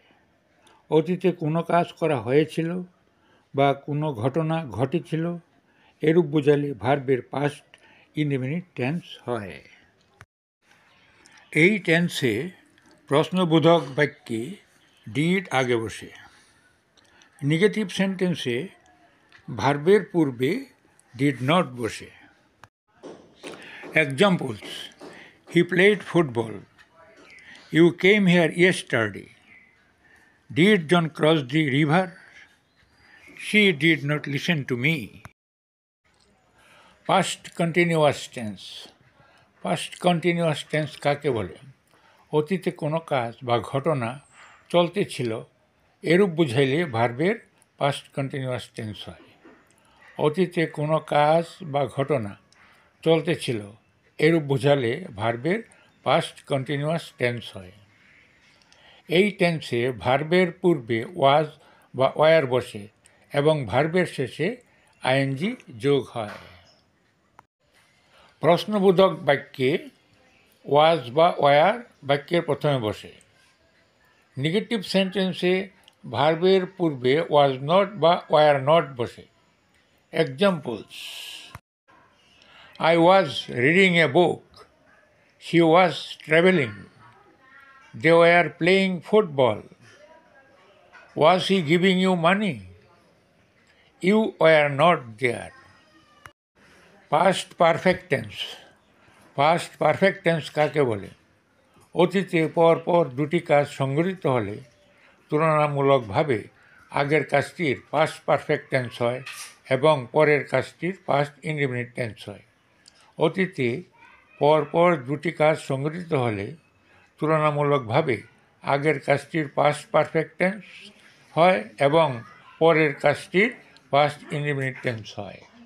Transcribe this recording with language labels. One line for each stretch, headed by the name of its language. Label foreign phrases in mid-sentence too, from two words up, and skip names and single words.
Bangla: অতীতে কোনো কাজ করা হয়েছিল বা কোনো ঘটনা ঘটেছিল এরূপ বোঝালে ভার্বের
English: past indefinite tense
Bangla: হয়। এই টেন্সে প্রশ্নবোধক বাক্যে ডিড আগে বসে।
English: negative sentence
Bangla: ভার্বের পূর্বে
English: did not
Bangla: বসে।
English: এক্সাম্পলস: He played football. You came here yesterday. Did John cross the river? She did not listen to me. Past continuous tense. Past continuous tense
Bangla: কাকে বলে? অতীতে কোনো কাজ বা ঘটনা চলতেছিল এরূপ বুঝাইলে ভার্বের
English: past continuous tense
Bangla: হয়। অতীতে কোনো কাজ বা ঘটনা চলতেছিল এরূপ বোঝালে ভার্বের
English: past continuous tense
Bangla: হয়। এই টেন্সে ভার্বের পূর্বে ওয়াজ বা ওয়ার বসে এবং ভার্বের শেষে আইএনজি যোগ হয়। প্রশ্নবোধক বাক্যে ওয়াজ বা ওয়ার বাক্যের প্রথমে বসে।
English: negative sentence
Bangla: ভার্বের পূর্বে
English: was not
Bangla: বা
English: were not
Bangla: বসে।
English: এক্সাম্পলস: I was reading a book. She was traveling. They were playing football. Was he giving you money? You were not there. Past perfect tense. Past perfect tense
Bangla: কাকে বলে? অতীতে পরপর দুটি কাজ সংঘটিত হলে তুলনামূলকভাবে আগের কাজটির
English: past perfect tense
Bangla: হয় এবং পরের কাজটির
English: past indefinite tense
Bangla: হয়। অতীতে পরপর দুটি কাজ সংঘটিত হলে তুলনামূলকভাবে আগের কাজটির
English: past perfect tense
Bangla: হয় এবং পরের কাজটির
English: past indefinite tense
Bangla: হয়।